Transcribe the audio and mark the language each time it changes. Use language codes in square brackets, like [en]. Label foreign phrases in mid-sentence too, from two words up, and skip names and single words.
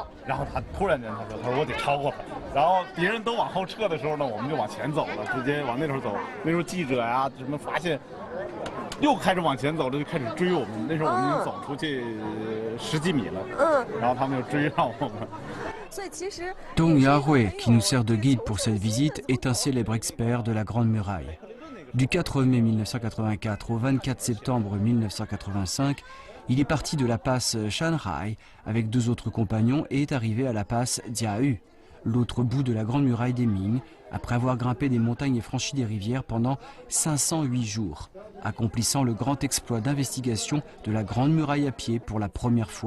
[zh] 然后他突然间他说我得超过他。然后别人都往后撤的时候呢，我们就往前走了，直接往那头走。那时候记者呀什么发现。又开始往前走了，就开始追我们。那时候我们已经走出去10几米了，然后他们就追上我们。 [fr] Dong Yahui, qui nous sert de guide pour cette visite, est un célèbre expert de la Grande Muraille. Du 4 mai 1984 au 24 septembre 1985, il est parti de la passe Shanghai avec 2 autres compagnons et est arrivé à la passe Diahu, l'autre bout de la Grande Muraille des Ming, après avoir grimpé des montagnes et franchi des rivières pendant 508 jours, accomplissant le grand exploit d'investigation de la Grande Muraille à pied pour la première fois.